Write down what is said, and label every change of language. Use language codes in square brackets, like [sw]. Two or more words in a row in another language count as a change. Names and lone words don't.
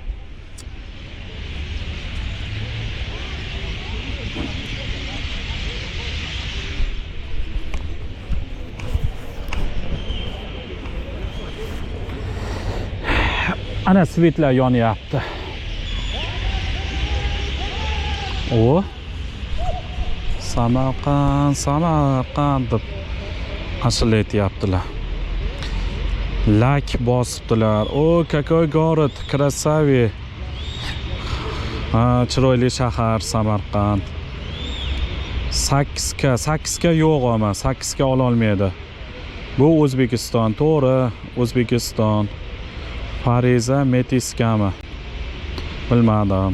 [uz] Ana svetlar yonyapti. O Samarqand deb ashlayaptilar. Lak bosibdilar. O, [ru] какой город, красавый. [uz] Chiroyli shahar Samarqand. 8 yo'q ama 8 ola olmaydi. Bu O'zbekiston, to'g'ri, O'zbekiston. Fariza Metiskami? Bilmadim.